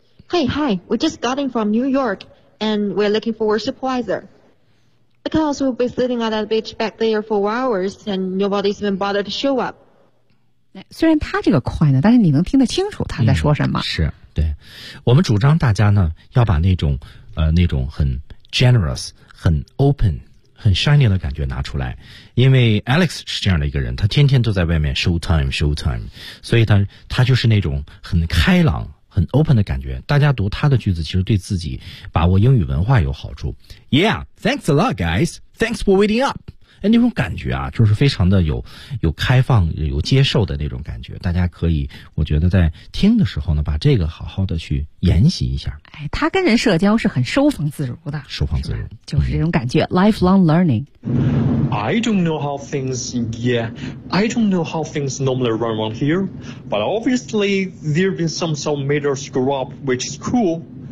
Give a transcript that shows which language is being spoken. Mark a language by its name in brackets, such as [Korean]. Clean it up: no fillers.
[English] Hey, hi, we just got in from New York, and we're looking for a supervisor. Because we'll be sitting on that beach back there for hours, and nobody's even bothered to show up. [Chinese] 虽然他这个快呢，但是你能听得清楚他在说什么。嗯、是，对，我们主张大家呢要把那种那种很 generous、很 open、很 shiny 的感觉拿出来，因为 Alex 是这样的一个人，他天天都在外面 show time show time，所以他就是那种很开朗、很 open 的感觉。大家读他的句子，其实对自己把握英语文化有好处。 [English] Yeah, thanks a lot, guys. Thanks for waiting up. [Chinese] 哎，那种感觉啊，就是非常的有开放、有接受的那种感觉。大家可以，我觉得在听的时候呢，把这个好好的去研习一下。哎，他跟人社交是很收放自如的，收放自如，就是这种感觉。 Lifelong learning. [English] I don't know how things. Yeah, I don't know how things normally run around here, but obviously there've been some major screw up, which is cool.